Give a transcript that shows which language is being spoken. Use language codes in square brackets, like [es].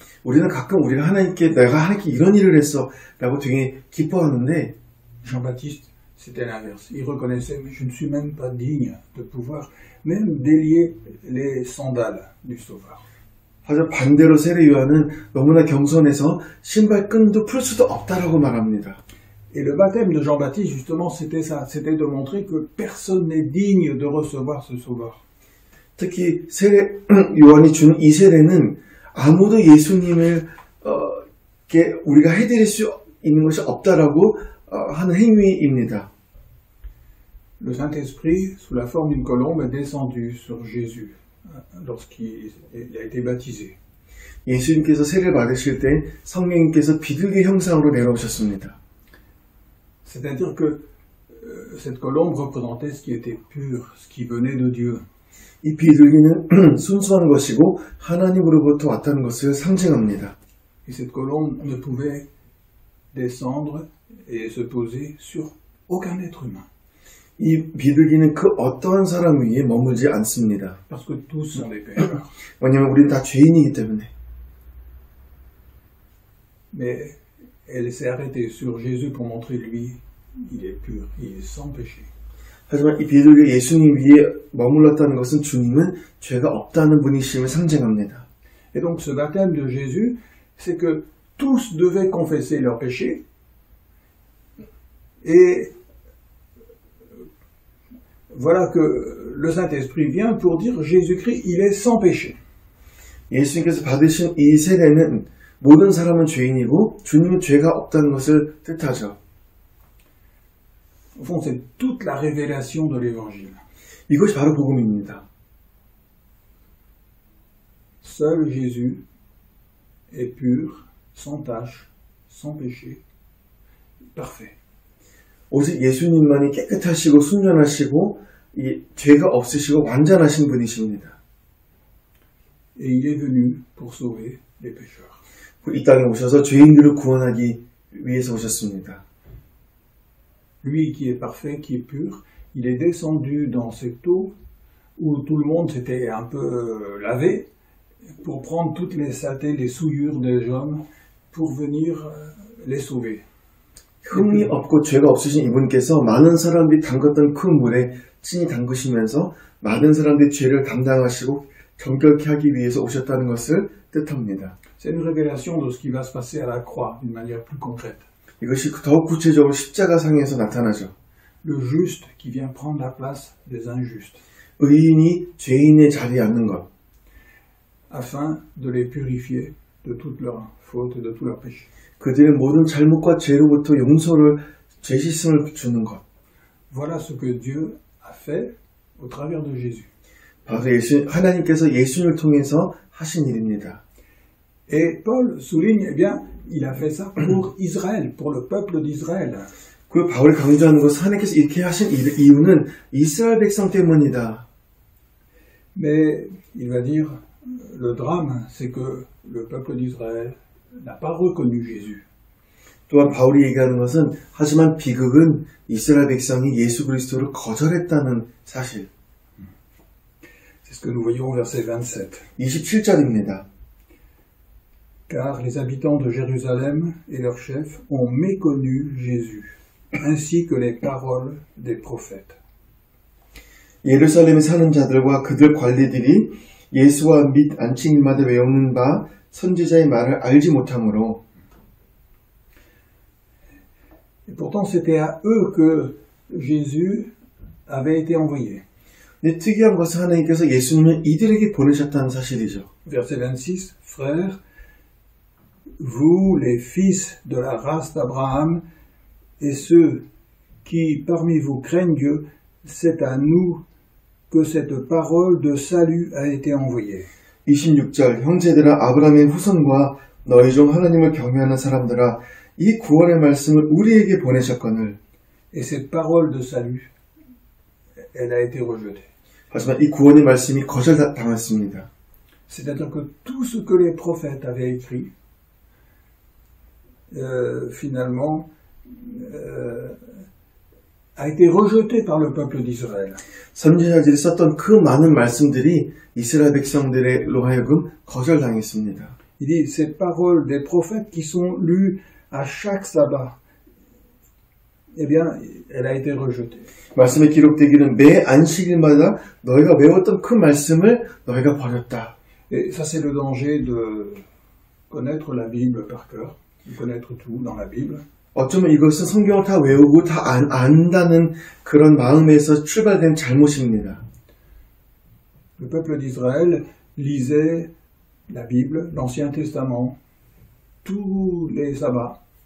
[ko] 우리는 가끔 우리가 내가 하나님께 이런 일을 했어 라고 되게 기뻐하는데 [fr] Jean-Baptiste, c'était l'inverse. Il reconnaissait, mais je ne suis même pas digne de pouvoir même délier les sandales du Sauveur. [ko] 하지만 반대로 세례 요한은 너무나 겸손해서 신발끈도 풀 수도 없다라고 말합니다. [fr] Et le baptême de Jean-Baptiste, justement, c'était ça. C'était de montrer que personne n'est digne de recevoir ce Sauveur. [ko] 특히 세례 요한이 준 이 세례는 아무도 예수님을 우리가 해드릴 수 있는 것이 없다라고 하는 행위입니다. [fr] Le Saint-Esprit, sous la forme d'une colombe, est descendu sur Jésus lorsqu'il a été baptisé. [ko] 예수님께서 세례를 받으실 때 성령님께서 비둘기 형상으로 내려오셨습니다. [fr] C'est-à-dire que cette colombe représentait ce qui était pur, ce qui venait de Dieu. [ko] 이 비둘기는 순수한 것이고 하나님으로부터 왔다는 것을 상징합니다. [fr] Et cette colombe ne pouvait descendre et se poser sur aucun être humain. [ko] 이 비둘기는 그 어떠한 사람 위에 머물지 않습니다. [fr] Parce que tous sont des pécheurs. [ko] 왜냐하면 우리는 다 죄인이기 때문에. [fr] Mais elle s'est arrêtée sur Jésus pour montrer lui, il est pur, il est sans péché. [ko] 하지만 이 비둘기 예수님 위에 머물렀다는 것은 주님은 죄가 없다는 분이심을 상징합니다. [fr] Et donc ce baptême de Jésus, c'est que tous devaient confesser leurs péchés et voilà que le Saint-Esprit vient pour dire Jésus-Christ, il est sans péché. [ko] 예수님께서 받으신 이 세례는 모든 사람은 죄인이고 주님은 죄가 없다는 것을 뜻하죠. [fr] Au fond, c'est toute la révélation de l'Évangile. [ko] 이것이 바로 복음입니다. [fr] seul Jésus est pur, sans tache, sans péché, parfait. [ko] 오직 예수님만이 깨끗하시고 순전하시고 이 죄가 없으시고 완전하신 분이십니다. [fr] Et il est venu pour sauver les pécheurs. [ko] 이 땅에 오셔서 죄인들을 구원하기 위해서 오셨습니다. [fr] Lui qui est parfait, qui est pur, il est descendu dans cette eau où tout le monde s'était un peu lavé pour prendre toutes les saletés, les souillures des hommes pour venir les sauver. [ko] 흠이 없고 죄가 없으신 이분께서 많은 사람들이 담갔던 큰 물에 친히 담그시면서 많은 사람들의 죄를 담당하시고 정결케 하기 위해서 오셨다는 것을 뜻합니다. [fr] C'est une révélation de ce qui va se passer à la croix d'une manière plus concrète. [ko] 이것이 더욱 구체적으로 십자가상에서 나타나죠. [fr] Le juste qui vient prendre la place des injustes, [ko] 의인이 죄인의 자리에 앉는 것, [fr] afin de les purifier de toutes leurs fautes et de tous leurs péchés. [ko] 그들의 모든 잘못과 죄로부터 용서를, 죄 씻음을 주는 것. [fr] Voilà ce que Dieu a fait au travers de Jésus. [ko] 바로 하나님께서 예수님을 통해서 하신 일입니다. [fr] Et Paul souligne, eh bien, il a fait ça pour Israël, pour le peuple d'Israël. [ko] 그 바울이 강조하는 것은 하나님께서 이렇게 하신 이유는 이스라엘 백성 때문이다. [fr] Mais il va dire, le drame, c'est que le peuple d'Israël n'a pas reconnu Jésus. [ko] 또한 바울이 얘기하는 것은 하지만 비극은 이스라엘 백성이 예수 그리스도를 거절했다는 사실. [fr] C'est ce que nous voyons au verset 27. [ko] 27절입니다. [fr] Car les habitants de Jérusalem et leurs chefs ont méconnu Jésus, ainsi que les paroles des prophètes. [ko] 예루살렘에 사는 자들과 그들 관리들이 예수와 및 안식일마다 외우는 바 선지자의 말을 알지 못하므로. [fr] Et pourtant c'était à eux que Jésus avait été envoyé. [ko] 근데 특이한 것은 하나님께서 예수님을 이들에게 보내셨다는 사실이죠. [fr] Verset 26, Frères, vous les fils de la race d'Abraham et ceux qui parmi vous craignent Dieu, c'est à nous que cette parole de salut a été envoyée. [ko] 26절 형제들아 아브라함의 후손과 너희 중 하나님을 경외하는 사람들아 이 구원의 말씀을 우리에게 보내셨거늘. [fr] Et cette parole de salut, elle a été rejetée. [ko] 하지만 이 구원의 말씀이 거절당했습니다. [fr] C'est-à-dire que tout ce que les prophètes avaient écrit, finalement, a été rejeté par le peuple d'Israël. [ko] 선지자들이 썼던 그 많은 말씀들이 이스라엘 백성들로 하여금 거절당했습니다. [fr] Il dit, ces paroles des prophètes qui sont lues à chaque sabbat, eh bien, elle a été rejetée. [ko] 말씀에 기록되기는 매 안식일마다 너희가 외웠던 그 말씀을 너희가 버렸다. [fr] Et ça, c'est le danger de connaître la Bible par cœur, de connaître tout dans la Bible. [ko] 어쩌면 이것은 성경을 다 외우고 다 안다는 그런 마음에서 출발된 잘못입니다. [fr] Le peuple d'Israël lisait la Bible, l'Ancien Testament, tous les sabbats.